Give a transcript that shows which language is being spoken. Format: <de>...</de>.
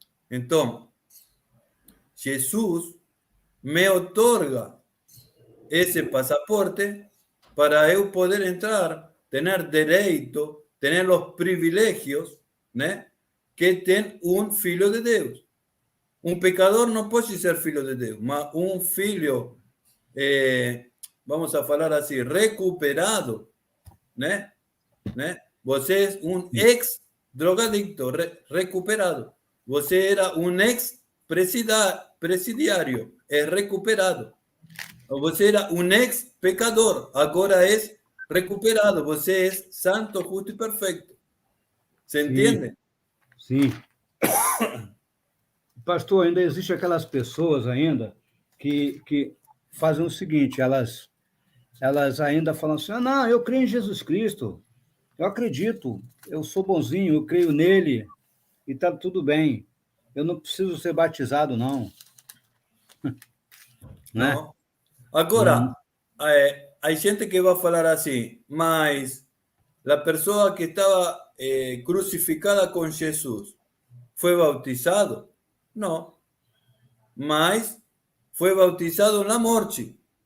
<es>Entonces, Jesús me otorga ese pasaporte para yo poder entrar, tener derecho, tener los privilegios, ¿no? Que tiene un filho de Dios. Un pecador no puede ser filho de Dios, mas un filho, vamos a hablar así, recuperado, ¿no? ¿No? Você es un ex drogadicto recuperado. Você era un ex presidiario, es recuperado. Você era un ex pecador, ahora es recuperado. Você es santo, justo y perfecto. ¿Se entiende?</es> <pt>Sim. Pastor, ainda existe aquelas pessoas ainda que fazem o seguinte, elas ainda falam assim, não, eu creio em Jesus Cristo, eu acredito, eu sou bonzinho, eu creio nele, e está tudo bem. Eu não preciso ser batizado, não. Né? Não.</pt> <es>Agora, hay gente que va a falar así, mas la persona que estaba crucificada con Jesús, ¿fue bautizado? No, mas fue bautizado en la morte.</es>